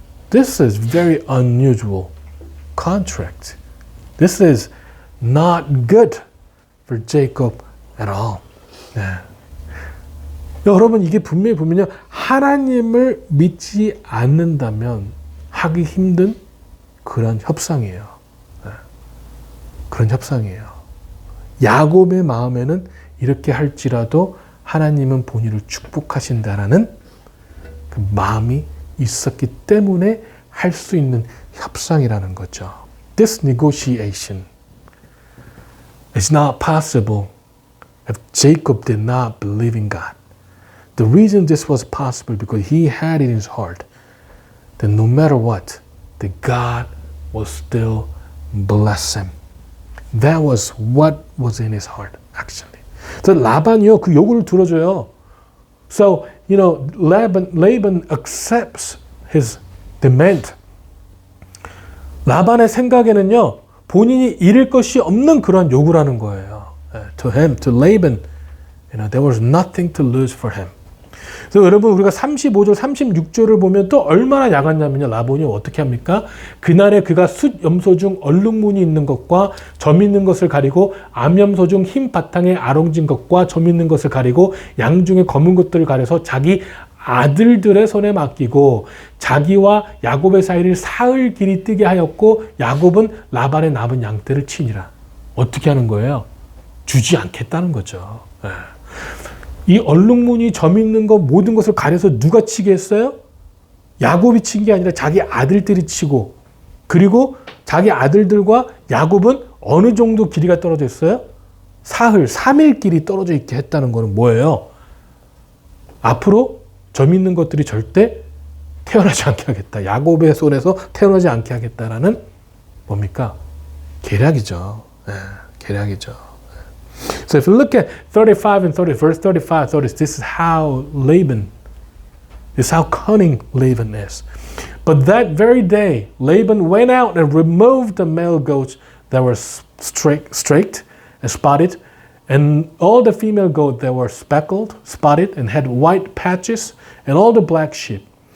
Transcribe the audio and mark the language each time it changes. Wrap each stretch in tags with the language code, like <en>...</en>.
<en>This is very unusual contract. This is not good for Jacob at all.</en> <ko>네. 여러분 이게 분명히 보면요. 하나님을 믿지 않는다면 하기 힘든 그런 협상이에요. 네. 그런 협상이에요. 야곱의 마음에는 이렇게 할지라도 하나님은 본인을 축복하신다라는 그 마음이 있었기 때문에 할 수 있는 협상이라는 거죠.</ko> <en>This negotiation is not possible if Jacob did not believe in God. The reason this was possible because he had in his heart that no matter what, that God will still bless him. That was what was in his heart, actually.</en> <ko>So 라반이요, 그 요구를 들어줘요.</ko> <en>So, Laban accepts his demand.</en> <ko>라반의 생각에는요, 본인이 잃을 것이 없는 그런 요구라는 거예요.</ko> <en>To him, to Laban, there was nothing to lose for him.</en> <ko>그래서 여러분 우리가 35절, 36절을 보면 또 얼마나 야같냐면요. 라반이 어떻게 합니까? 그날에 그가 숫 염소 중 얼룩무늬 있는 것과 점 있는 것을 가리고 암염소 중 흰 바탕에 아롱진 것과 점 있는 것을 가리고 양 중에 검은 것들을 가려서 자기 아들들의 손에 맡기고 자기와 야곱의 사이를 사흘 길이 뜨게 하였고 야곱은 라반의 남은 양떼를 치니라. 어떻게 하는 거예요? 주지 않겠다는 거죠. 이 얼룩무늬 점 있는 것 모든 것을 가려서 누가 치게 했어요? 야곱이 친 게 아니라 자기 아들들이 치고 그리고 자기 아들들과 야곱은 어느 정도 길이가 떨어져 있어요? 사흘, 3일 길이 떨어져 있게 했다는 거는 뭐예요? 앞으로 점 있는 것들이 절대 태어나지 않게 하겠다. 야곱의 손에서 태어나지 않게 하겠다라는 뭡니까? 계략이죠. 계략이죠.</ko> <en>So if you look at 35 and 30, verse 35, 30, this is how Laban, this is how cunning Laban is. But that very day, Laban went out and removed the male goats that were streaked and spotted, and all the female goats that were speckled, spotted, and had white patches, and all the black sheep.</en>